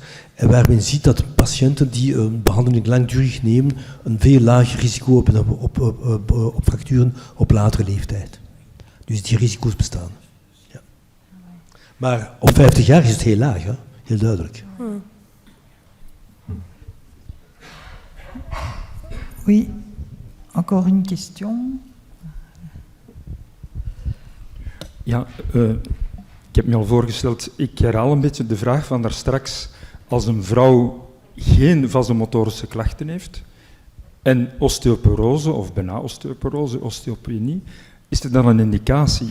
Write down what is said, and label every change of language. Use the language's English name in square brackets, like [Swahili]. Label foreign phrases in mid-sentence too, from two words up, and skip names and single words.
[Dutch] En waar men ziet dat patiënten die een behandeling langdurig nemen, een veel lager risico hebben op fracturen op latere leeftijd. Dus die risico's bestaan. Ja. Maar op 50 jaar is het heel laag, hè? Heel duidelijk. [French] Oui, encore une question. [Dutch] Ja, ik heb me al voorgesteld, ik herhaal een beetje de vraag van daarstraks. Als een vrouw geen vasomotorische klachten heeft en osteoporose of bijna osteoporose, osteopenie, is er dan een indicatie?